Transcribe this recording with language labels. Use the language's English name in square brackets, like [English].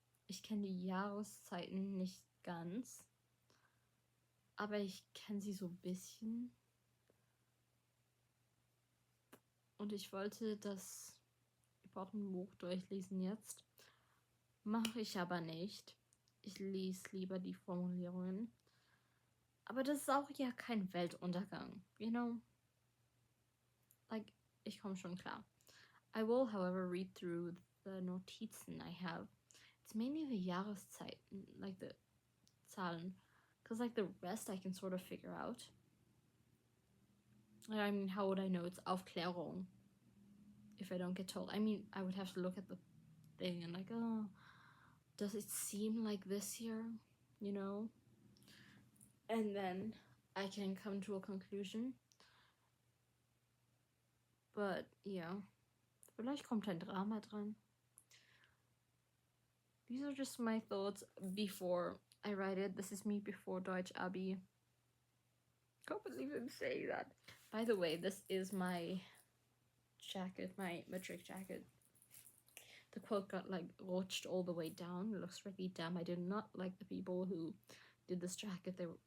[German] Ich kenne die Jahreszeiten nicht ganz. Aber ich kenne sie so ein bisschen. Und ich wollte das Buch durchlesen jetzt. Mache ich aber nicht. Ich lese lieber die Formulierungen. Aber das ist auch ja kein Weltuntergang, [English] you know? Like, [German] ich komme schon klar. [English] I will, however, read through the Notizen I have. It's mainly the Jahreszeiten, like the Zahlen. Because, like, the rest I can sort of figure out. I mean, how would I know it's Aufklärung if I don't get told? I mean, I would have to look at the thing and like, oh, does it seem like this year? You know? And then I can come to a conclusion. But, yeah. [German] Vielleicht kommt ein Drama dran. [English] These are just my thoughts before I write it. This is me before Deutsch Abi. Can't believe I'm saying that. By the way, this is my jacket, my matric jacket. The quote got like rutscht all the way down. It looks really dumb. I did not like the people who did this jacket.